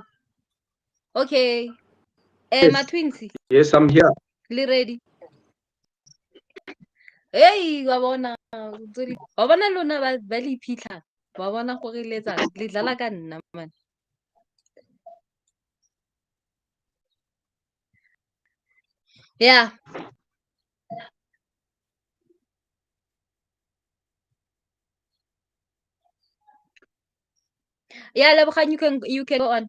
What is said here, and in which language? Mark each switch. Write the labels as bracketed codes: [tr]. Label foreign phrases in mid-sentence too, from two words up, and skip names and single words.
[en] Okay. Yes. My twins. Yes, I'm here. [tn] Le ready. Hey, wa bona. Wa bona lona ba le iphitlha. Wa bona gore le dlala ka nna man. [en] Yeah. Yeah, Lebgang, you can go on.